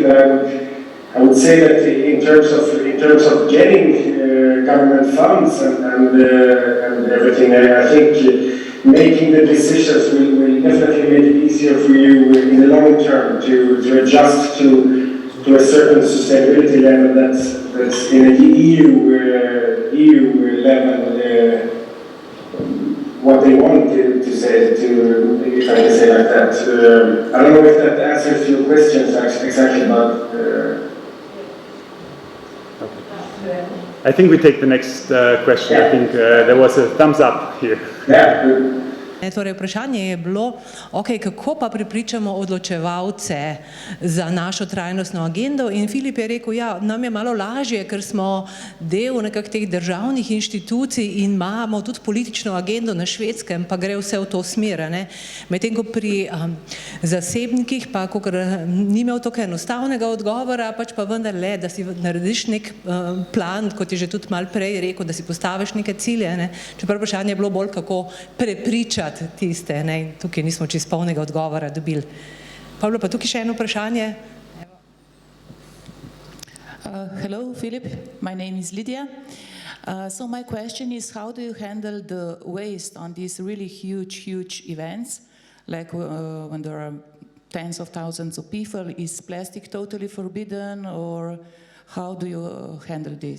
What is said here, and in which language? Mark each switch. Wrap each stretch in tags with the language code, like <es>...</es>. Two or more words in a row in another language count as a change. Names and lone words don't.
<en>I would say that in terms of getting government funds and everything, I think making the decisions will definitely make it easier for you in the long term to adjust to a certain sustainability level that's in a EU level what they want to say, if I can say like that. I don't know if that answers your questions exactly, but I think we take the next question. Yeah. I think there was a thumbs up here. Yeah, good.</en> <sl>Torej, vprašanje je bilo, kako pa prepričamo odločevalce za našo trajnostno agendo, in Filip je rekel, nam je malo lažje, ker smo del nekakšnih teh državnih inštitucij in imamo tudi politično agendo na Švedskem, pa gre vse v to smer. Medtem ko pri zasebnikih pa, kakor ni imel tako enostavnega odgovora, pač pa vendarle, da si narediš nek plan, kot je že tudi malo prej rekel, da si postaviš neke cilje. Čeprav vprašanje je bilo bolj, kako prepričati tiste, tukaj nismo čisto polnega odgovora dobili. Pavlo, pa tukaj še eno vprašanje.</sl> <en>Hello, Philip. My name is Lydia. So my question is, how do you handle the waste on these really huge events, like when there are tens of thousands of people? Is plastic totally forbidden, or how do you handle this?</en>